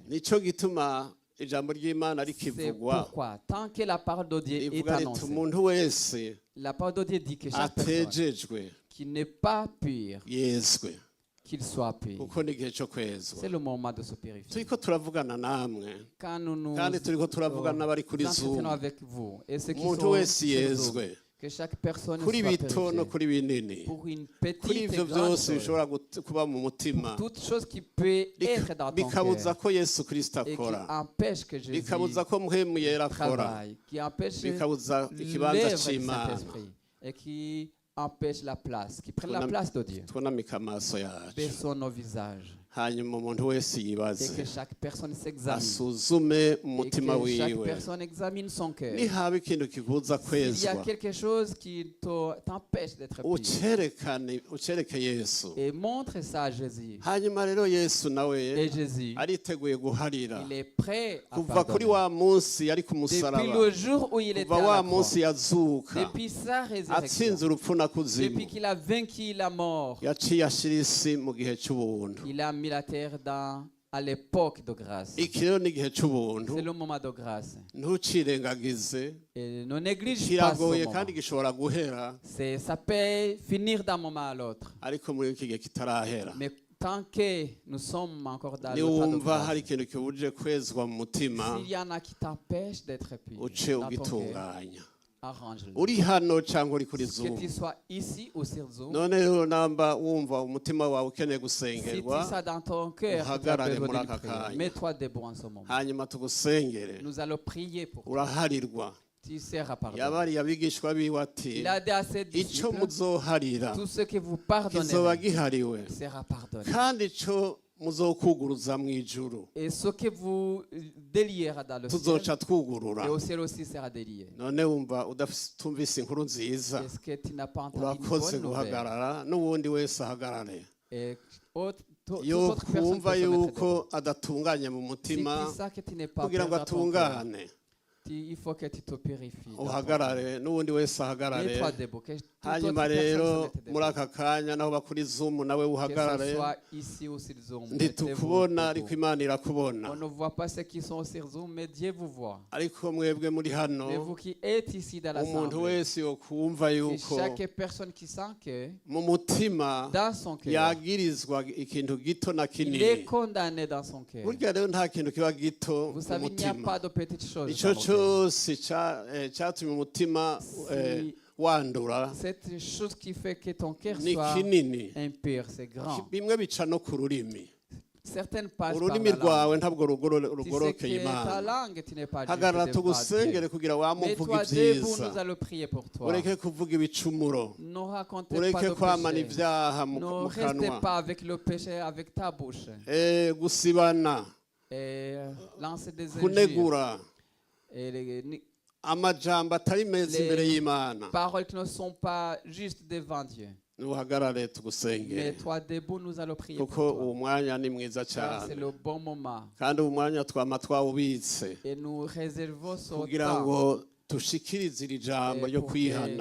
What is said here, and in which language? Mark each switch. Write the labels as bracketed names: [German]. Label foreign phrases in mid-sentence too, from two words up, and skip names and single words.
[Rundi] nico gituma ijambo ry'imana [French] C'est [Rundi] rikivugwa [French] pourquoi, tant que la parole de Dieu est [Rundi] rivuga riti [French] annoncée, [Rundi] umuntu wese [French] la parole de Dieu dit que chaque personne [Rundi] atejejwe [French] qui n'est pas pure, [Rundi] yezwe [French] qu'il soit pur. [Rundi] kuko ni igihe cyo kwezwa [French] C'est le moment de se purifier. [Rundi] turiko turavugana namwe [French] Quand nous [Rundi] kandi turiko turavugana n'abari kuri [French] entretenons Zoom avec vous, et ceux qui [Rundi] umuntu [French] sont [Rundi] wese [French] sur Zoom, [Rundi] yezwe [French] que chaque personne [Rundi] kuri [French] soit [Rundi] bito no [French] purifiée [Rundi] kuri binini [French] pour une [Rundi] kuri [French] petite et [Rundi] ivyo [French] grande [Rundi] byose [French] chose, [Rundi] bishobora kuba mu mutima [French] toute chose qui peut être dans ton [Rundi] bikabuza [French] cœur [Rundi] ko yesu kristo [French] et qui [Rundi] akora [French] empêche que Jésus [Rundi] bikabuza ko muhemu yera akora [French] travaille, qui empêche [Rundi] bikabuza ikibanza [French] l'œuvre du [Rundi] c'imana [French] Saint-Esprit et qui empêche la place, qui prenne la [Rundi] Twunam- [French] place de Dieu. [Rundi] twunamike amaso yacu [French] Baissons nos visages [Rundi] hanyuma umuntu wese [French] et [Rundi] yibaze [French] que chaque personne s'examine. [Rundi] asuzume [French] Et [Rundi] umutima [French] que chaque [Rundi] wiwe [French] personne examine son cœur. [Rundi] nihaba ikintu kikubuza [French] S'il y a [Rundi] kwezwa [French] quelque chose qui t'empêche d'être pur, [Rundi] ucereke yesu [French] et montre ça à Jésus. [Rundi] hanyuma rero yesu nawe [French] Et Jésus, [Rundi] ariteguye guharira [French] il est prêt à [Rundi] kuva kuri [French] pardonner. [Rundi] wa munsi yari ku [French] Depuis [Rundi] musaraba [French] le jour où il était [Rundi] kuva [French] à [Rundi] wa [French] la [Rundi] munsi [French] croix, [Rundi] yazuka [French] depuis sa [Rundi] atsinze [French] résurrection, [Rundi] urupfu na kuzimu [French] depuis qu'il a vaincu la mort, [Rundi] yaciye ashira isi mu gihe cy'ubuntu [French] il a mis la terre dans à l'époque de grâce. [Rundi] iki rero ni igihe cy'ubuntu [French] C'est le moment de grâce. [Rundi] ntucirengagize [French] Et ne néglige pas ce [Rundi] kiragoye [French] moment. [Rundi] kandi gishobora guhera [French] Ça peut finir d'un moment à l'autre. [Rundi] ariko muri iki gihe kitarahera [French] Mais tant que nous sommes encore dans le temps de [Rundi] niwumva hari [French] grâce, [Rundi] ikintu kibuje kwezwa mu mutima [French] s'il y en a qui t'empêchent d'être pur, [Rundi] uce [French] dans ton cœur, [Rundi] ugitunganya [French] arrange-le. [Rundi] uri hano cyangwa uri kuri [French] Que Zoom tu sois ici ou sur Zoom, [Rundi] none rero namba wumva umutima wawe ukeneye [French] si tu [Rundi] gusengerwa [French] as ça dans ton cœur, que tu as [Rundi] uhagarare [French] besoin [Rundi] muri [French] d'une [Rundi] aka [French] prière, [Rundi] kanya [French] mets-toi debout en ce moment. [Rundi] hanyuma tugusengere [French] Nous allons prier pour toi. [Rundi] uraharirwa [French] Tu seras pardonné. [Rundi] yabariye abigishwa biwe ati [French] Il a dit à ses [Rundi] icyo [French] disciples, [Rundi] muzoharira [French] tout ce que vous [Rundi] kizoba [French] pardonnerez [Rundi] gihariwe [French] sera pardonné. [Rundi] kandi icyo muzokuguruza mu ijuru [French] Et ce que vous délierez dans le ciel, [Rundi] tuzoca twugurura [French] et au ciel aussi sera délié. [Rundi] none wumva utumvise inkuru nziza [French] Est-ce que tu n'as pas entendu une [Rundi] urakoze [French] bonne nouvelle? [Rundi] guhagarara n'uwundi wese ahagarare [French] Et toute [Rundi] yo [French] autre personne [Rundi] kumva [French] peut se mettre [Rundi] yuko [French] debout. [Rundi] adatunganye mu [French] Si [Rundi] mutima [French] tu sais que tu n'es pas [Rundi] kugira [French] pur [Rundi] ngo [French] dans ton cœur, [Rundi] atungane [French] il faut que tu te purifies. dans ton cœur. [Rundi] uhagarare n'uwundi wese ahagarare [French] Mets-toi debout. Que toute autre [Rundi] hanyuma [French] personne [Rundi] rero [French] se mette debout. [Rundi] muri aka kanya naho bakuri Zoom nawe [French] Que ce [Rundi] uhagarare [French] soit ici ou sur Zoom. [Rundi] ntitukubona [French] mettez-vous [Rundi] ariko [French] debout. [Rundi] imana irakubona [French] On ne voit pas ceux qui sont sur Zoom, mais Dieu vous voit. [Rundi] ariko mwebwe muri hano [French] Mais vous qui êtes ici dans [Rundi] umuntu [French] l'assemblée, [Rundi] wese yokumva [French] c'est [Rundi] yuko [French] chaque personne qui sent que [Rundi] mu mutima [French] dans son cœur, [Rundi] yagirizwa ikintu gito na [French] il est [Rundi] kinini [French] condamné dans son cœur. [Rundi] burya rero nta kintu kiba gito [French] Vous [Rundi] mu [French] savez, il n'y a [Rundi] mutima [French] pas de petites choses. [Rundi] icyo [French] dans le cœur. [Rundi] cyose cyatumye umutima [French] Si- [Rundi] wandura [French] C'est une chose qui fait que ton cœur [Rundi] ni [French] soit [Rundi] kinini [French] impur, c'est grand. [Rundi] bimwe bica no ku rurimi [French] Certaines passent par [Rundi] ururimi [French] la langue. [Rundi] rwawe ntabwo [French] Tu sais [Rundi] rugorokeye [French] que ta [Rundi] imana [French] langue, tu n'es pas juste [Rundi] hagarara [French] devant [Rundi] tugusengere [French] Dieu. [Rundi] kugira wamuvuga [French] Mets-toi debout, [Rundi] ibyiza [French] nous allons prier pour toi. [Rundi] ureke kuvuga ibicumuro [French] Ne racontez pas [Rundi] ureke [French] de [Rundi] kwamana [French] péché. [Rundi] ibyaha [French] Ne [Rundi] mu [French] restez [Rundi] kanwa [French] pas avec le péché avec ta bouche. [Rundi] gusibana [French] Et lancez des injures. [Rundi] kunegura [French] Et les [Rundi] amajambo atari meza imbere y'imana [French] paroles qui ne sont pas justes devant Dieu. [Rundi] nuhagarare tugusengere [French] Mets-toi debout, nous allons prier pour [Rundi] kuko [French] toi. [Rundi] uwo mwanya ni mwiza [French] Car c'est [Rundi] cyane [French] le bon moment. [Rundi] kandi uwo mwanya twama twawubitse [French] Et nous réservons ce [Rundi] kugira [French] temps [Rundi] ngo dushikirize iri jambo ryo [French] pour [Rundi] kwihana